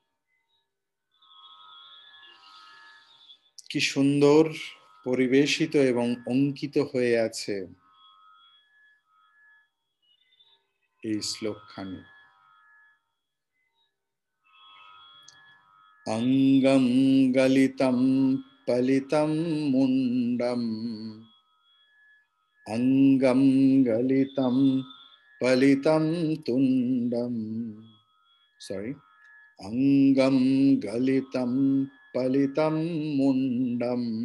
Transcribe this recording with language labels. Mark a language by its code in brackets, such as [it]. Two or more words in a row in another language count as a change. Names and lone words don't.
[bn] কি সুন্দর পরিবেশিত এবং অঙ্কিত হয়ে আছে এই শ্লোকখানি। [sa] অঙ্গম গলিতম পলিতম মুন্ডম, অঙ্গম গলিতম পলিতম তুন্ডম, সরি, অঙ্গম গলিতম পলিতম মুন্ডম,